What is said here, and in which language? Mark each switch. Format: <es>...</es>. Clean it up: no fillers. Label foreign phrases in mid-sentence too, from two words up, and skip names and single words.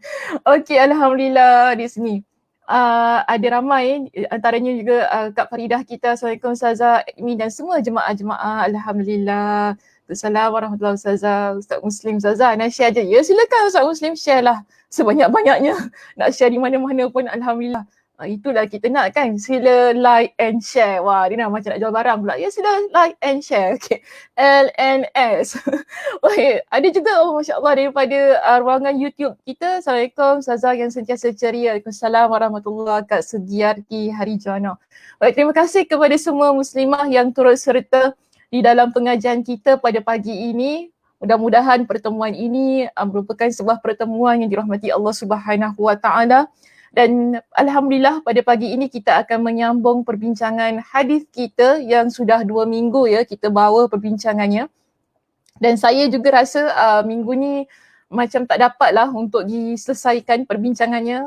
<ms>Okay, alhamdulillah di sini. Ada ramai antaranya juga Kak Faridah kita. Assalamualaikum Ustazah, admin dan semua jemaah-jemaah. Alhamdulillah.</ms> <ar>السلام عليكم ورحمة الله وبركاته.</ar> <ms>Ustaz Muslim, Ustazah nak share je. Ya silakan Ustaz Muslim, share lah sebanyak-banyaknya. Nak share di mana-mana pun alhamdulillah. Itulah kita nak kan, sila</ms> <en>like and share.</en> <ms>Wah, dia nak macam nak jual barang pula. Ya sila</ms> <en>like and share.</en> <ms>Okay. LNS. Baik, ada juga</ms> <ar>ما شاء الله</ar> <ms>daripada ruangan YouTube kita. Assalamualaikum Ustazah yang sentiasa ceria.</ms> <ar>وعليكم السلام ورحمة الله وبركاته.</ar> <ms>Kak Sugiarti Harijana. Baik, terima kasih kepada semua muslimah yang turut serta di dalam pengajian kita pada pagi ini. Mudah-mudahan pertemuan ini merupakan sebuah pertemuan yang dirahmati Allah</ms> <ar>سبحانه وتعالى.</ar> <ms>Dan alhamdulillah pada pagi ini kita akan menyambung perbincangan hadis kita yang sudah 2 minggu ya kita bawa perbincangannya. Dan saya juga rasa minggu ni macam tak dapat lah untuk diselesaikan perbincangannya.</ms>